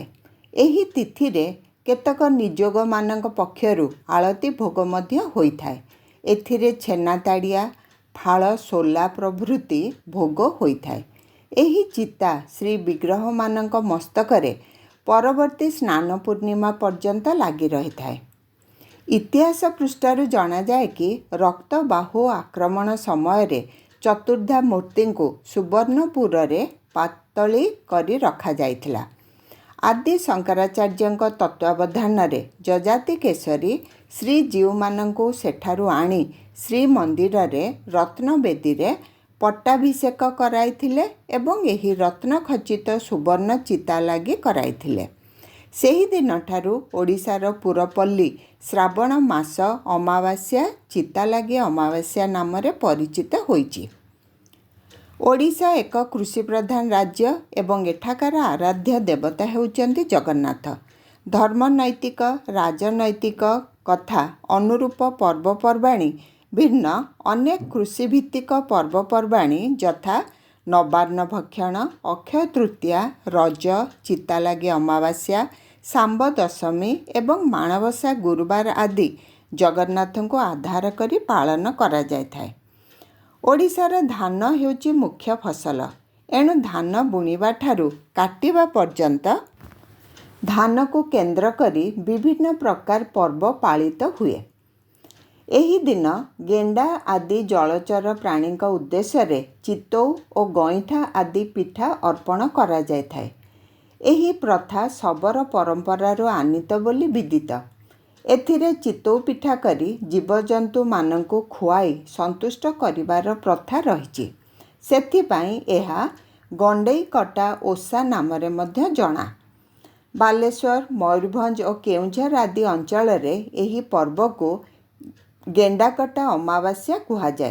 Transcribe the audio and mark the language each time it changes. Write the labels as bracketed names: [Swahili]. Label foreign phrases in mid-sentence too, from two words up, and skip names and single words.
[Odia] ଏହି ତିଥି ରେ କେତକ ନିଯୋଗ ମାନଙ୍କ ପକ୍ଷରୁ ଆଳତି ଭୋଗ ମଧ୍ୟ ହୋଇଥାଏ। ଏଥିରେ ଛେନା ତାଡ଼ିଆ ଫଳ ସୋଲା ପ୍ରଭୃତି ଭୋଗ ହୋଇଥାଏ। ଏହି ଚିତା ଶ୍ରୀ ବିଗ୍ରହ ମାନଙ୍କ ମସ୍ତକରେ ପରବର୍ତ୍ତୀ ସ୍ନାନ ପୂର୍ଣ୍ଣିମା ପର୍ଯ୍ୟନ୍ତ ଲାଗି ରହିଥାଏ। ଇତିହାସ ପୃଷ୍ଠାରୁ ଜାଣା ଯାଏ କି ରକ୍ତବାହୁ ଆକ୍ରମଣ ସମୟ ରେ ଚତୁର୍ଦ୍ଧା ମୂର୍ତ୍ତି କୁ ସୁବର୍ଣ୍ଣପୁର ରେ ପାତଳି କରି ରଖା ଯାଇଥିଲା। ଆଦି ଶଙ୍କରାଚାର୍ଯ୍ୟଙ୍କ ତତ୍ତ୍ୱାବଧାନ ରେ ଯଯାତି କେଶରୀ ଶ୍ରୀଜୀଉ ମାନଙ୍କୁ ସେଠାରୁ ଆଣି ଶ୍ରୀମନ୍ଦିର ରେ ରତ୍ନବେଦୀ ରେ ପଟ୍ଟାଭିଷେକ କରାଇଥିଲେ ଏବଂ ଏହି ରତ୍ନଖଚିତ ସୁବର୍ଣ୍ଣ ଚିତା ଲାଗି କରାଇଥିଲେ। ସେହି ଦିନ ଠାରୁ ଓଡ଼ିଶାର ପୁରପଲ୍ଲୀ ଶ୍ରାବଣ ମାସ ଅମାବାସ୍ୟା ଚିତା ଲାଗି ଅମାବାସ୍ୟା ନାମ ରେ ପରିଚିତ ହୋଇଛି। ଓଡ଼ିଶା ଏକ କୃଷି ପ୍ରଧାନ ରାଜ୍ୟ ଏବଂ ଏଠାକାର ଆରାଧ୍ୟ ଦେବତା ହେଉଛନ୍ତି ଜଗନ୍ନାଥ। ଧର୍ମନୈତିକ ରାଜନୈତିକ କଥା ଅନୁରୂପ ପର୍ବପର୍ବାଣି ଭିନ୍ନ ଅନେକ କୃଷିଭିତ୍ତିକ ପର୍ବପର୍ବାଣି ଯଥା ନବାନ୍ନ ଭକ୍ଷଣ ଅକ୍ଷୟ ତୃତୀୟା ରଜ ଚିତା ଲାଗି ଅମାବାସ୍ୟା ଶାମ୍ବ ଦଶମୀ ଏବଂ ମାଣବସା ଗୁରୁବାର ଆଦି ଜଗନ୍ନାଥ କୁ ଆଧାର କରି ପାଳନ କରା ଯାଇଥାଏ। ଓଡ଼ିଶାର ଧାନ ହେଉଛି ମୁଖ୍ୟ ଫସଲ। ଏଣୁ ଧାନ ବୁଣିବା ଠାରୁ କାଟିବା ପର୍ଯ୍ୟନ୍ତ ଧାନ କୁ କେନ୍ଦ୍ର କରି ବିଭିନ୍ନ ପ୍ରକାର ପର୍ବ ପାଳିତ ହୁଏ। ଏହି ଦିନ ଗେଣ୍ଡା ଆଦି ଜଳଚର ପ୍ରାଣୀ ଉଦ୍ଦେଶ୍ୟ ରେ ଚିତଉ ଆଉ ଗଇଁଠା ଆଦି ପିଠା ଅର୍ପଣ କରା ଯାଇଥାଏ। ଏହି ପ୍ରଥା ଶବର ପରମ୍ପରାରୁ ଆନୀତ ବୋଲି ବିଦିତ। ଏଥିରେ ଚିତଉ ପିଠା କରି ଜୀବଜନ୍ତୁମାନଙ୍କୁ ଖୁଆଇ ସନ୍ତୁଷ୍ଟ କରିବାର ପ୍ରଥା ରହିଛି। ସେଥିପାଇଁ ଏହା ଗଣ୍ଡେଇ କଟା ଓଷା ନାମରେ ମଧ୍ୟ ଜଣା। ବାଲେଶ୍ୱର, ମୟୂରଭଞ୍ଜ ଓ କେଉଁଝର ଆଦି ଅଞ୍ଚଳରେ ଏହି ପର୍ବକୁ ଗେଣ୍ଡାକଟା ଅମାବାସ୍ୟା କୁହାଯାଏ।